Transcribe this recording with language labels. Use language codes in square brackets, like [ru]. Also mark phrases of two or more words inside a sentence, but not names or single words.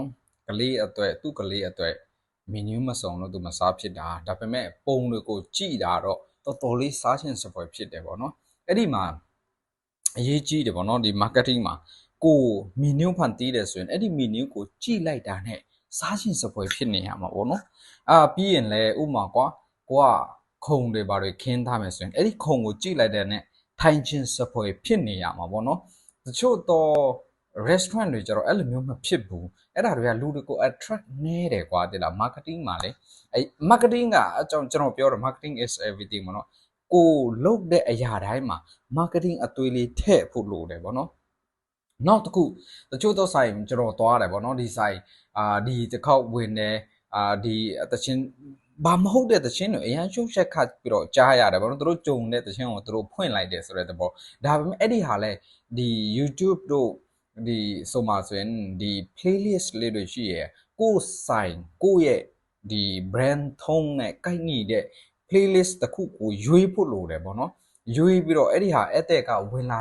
[my] ကလေးအတွက်သူ့ကလေးအတွက်မီနူးမစုံလို့သူမစားဖြစ်တာဒါပေမဲ့ပုံတွေကိုကြည့်တာတော့တော်တော်လေးစားချင်စပွဲဖြစ်တယ်ပေါ့နော်အဲ့ဒီမှာအရေးကြီးတယ်ပေါ့နော်ဒီ marketing မှာကိုမီနူးဖန်တီးတယ်ဆိုရင်အဲ့ဒီမီနူးကိုကြည့်လိုက်တာနဲ့စားချင်စပွဲဖြစ်နေရမှာပေါ့နော်ပြီးရင်လဲဥမာကွာကိုကခုံတွေဘာတွေခင်းထားမယ်ဆိုရင်အဲ့ဒီခုံကိုကြည့်လိုက်တဲ့နဲ့ထိုင်ချင်း စပွဲဖြစ်နေရမှာပေါ့နော်တချို့တော့ restaurant တွေကျတော့အဲ့လိုမျိုးမဖြစ်ဘူးအဲ့ဒါတွေကလူတွေကို attract နေတယ်ကွာတိလား marketing မှာလေအဲ့ marketing ကအကြောင်းကျွန်တော်ပြောတော့ [en] marketing is everything [my] ပေါ့နော်ကိုလုပ်တဲ့အရာတိုင်းမှာ marketing အသွေးလေးထည့်ဖို့လိုတယ်ပေါ့နော်နောက်တစ်ခုတချို့တော့ဆိုင်ကျွန်တော်သွားတယ်ပေါ့နော်ဒီဆိုင်ဒီတစ်ခေါက်ဝင်တယ်ဒီတချင်းဘာမဟုတ်တဲ့တချင်းတွေအရန်ရှုပ်ရှက်ခတ် ပြီးတော့ကြားရတယ်ပေါ့နော်သူတို့ကြုံတဲ့တချင်းကိုသူတို့ဖွင့်လိုက်တယ်ဆိုတဲ့သဘောဒါပေမဲ့အဲ့ဒီဟာလဲဒီ YouTube တို့ဒီဆိုမှဆိုရင်ဒီ playlist လေးတွေရှိရယ်ကိုဆိုင်ကိုရဲ့ဒီ brand ထုံးနဲ့ကိုက်ညီတဲ့ playlist တစ်ခုကိုရွေးဖို့လိုတယ်ပေါ့နော်ရွေးပြီးတော့အဲ့ဒီဟာအဲ့တဲ့ကဝင်လာ